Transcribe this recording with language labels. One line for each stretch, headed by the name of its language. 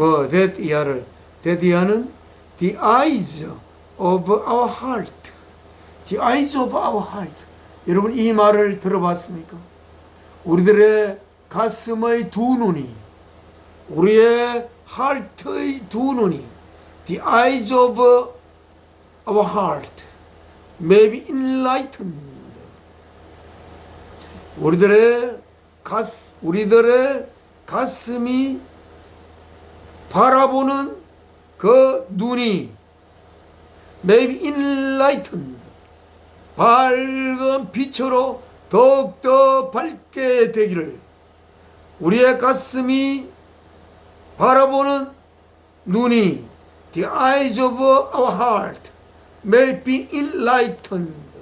English: that
Korean: 이하를,
English: that
Korean: 이하는
English: the eyes of our heart. The eyes of our heart.
Korean: 여러분 이 말을 들어봤습니까? 우리들의 가슴의 두 눈이, 우리의 heart의 두 눈이,
English: the eyes of our heart may be enlightened.
Korean: 우리들의 가슴이 바라보는 그 눈이
English: may be enlightened.
Korean: 밝은 빛으로 더욱더 밝게 되기를, 우리의 가슴이 바라보는 눈이
English: the eyes of our heart may be enlightened.